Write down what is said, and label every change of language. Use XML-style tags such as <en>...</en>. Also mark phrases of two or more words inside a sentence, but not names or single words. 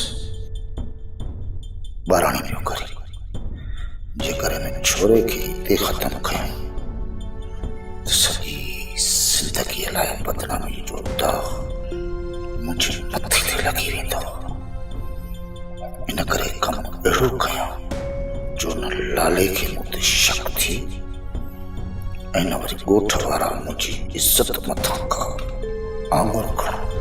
<sd>बारानी पियो करी जेकर में छोरे की ते खत्म कयूं तो सॼी जिंदगी लाइ बदनामी जो दाग मुंहिंजे मथे ते लॻी वेंदो इन करे कम अहिड़ो कयां जो न लाले खे मूं ते शक थी ऐं न वरी ॻोठ वारा मुंहिंजी इज़त मथां का आङुर खणनि</sd>